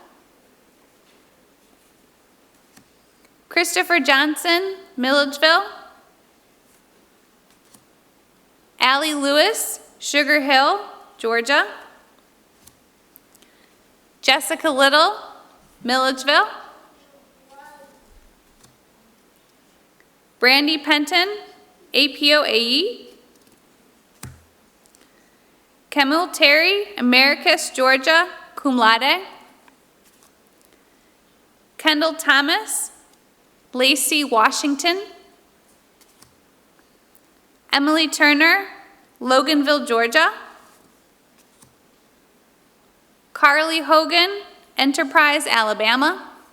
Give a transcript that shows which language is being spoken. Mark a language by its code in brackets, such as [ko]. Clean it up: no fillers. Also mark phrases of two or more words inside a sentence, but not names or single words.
[en] Christopher Johnson, Milledgeville. Allie Lewis, Sugar Hill, Georgia. Jessica Little, Milledgeville. Brandy Penton, APO AE. Camille Terry, Americus, Georgia, [la] cum laude. [en] Kendall Thomas, Lacey, Washington. Emily Turner, Loganville, Georgia. Carly Hogan, Enterprise, Alabama.